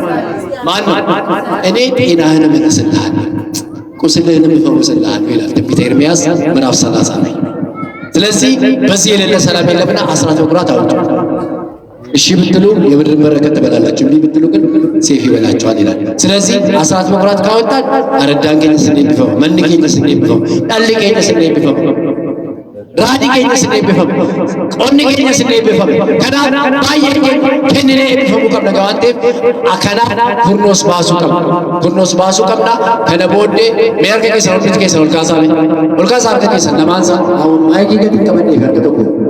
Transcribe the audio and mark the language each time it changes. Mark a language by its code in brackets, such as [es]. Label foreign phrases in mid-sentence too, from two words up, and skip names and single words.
[am] እኔ ጤናህን እመልስልሃለሁ ቁስልህንም እፈውስልሃለሁ ይላል ትንቢተ ኤርምያስ ምዕራፍ 30 ላይ። ስለዚህ በዚህ የሌለ ሰላም የለምና አስራት በኩራት አውጡ። እሺ ብትሉ የምድር በረከት ትበላላችሁ፣ እምቢ ብትሉ ግን ሰይፍ ይበላችኋል ይላል። ስለዚህ አስራት በኩራት ካወጣን አረዳን ከኝስ እንደሚፈው መንከኝስ እንደሚፈው ዳልከኝስ እንደሚፈው [om] raadii keenya sin eebbifamu, qonni keenya sin eebbifamu. Kanaaf baay'ee kenninee eebbifamuu qabna waan ta'eef akkanaaf kurnoos baasuu qabna. Kurnoos baasuu qabna. Kana booddee mee harka keessan hundatti keessan ol kaasaa harka keessan namaan isaa maayikii gadi qabannee harka tokko.